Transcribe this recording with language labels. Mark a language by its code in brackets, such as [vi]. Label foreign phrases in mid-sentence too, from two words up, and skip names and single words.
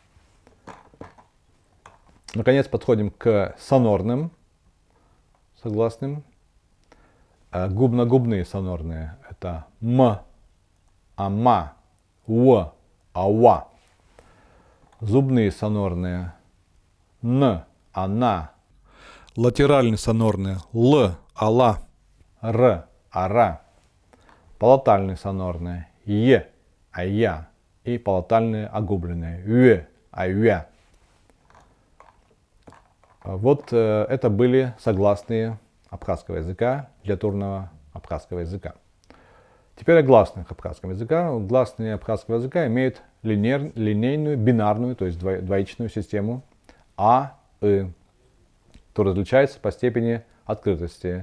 [ru] Наконец подходим к сонорным согласным. Губно-губные сонорные. Это м, ама, в, ава. Зубные сонорные. Н, она. Латеральные сонорные. Л, ала. Р, ара. Палатальные сонорные. Е, ая. И палатальные огубленные. Ю, ая. Вот это были согласные абхазского языка, диатурного абхазского языка. Теперь о гласных абхазского языка. Гласные абхазского языка имеют линейную, бинарную, то есть двоичную систему а, и, которая различается по степени открытости.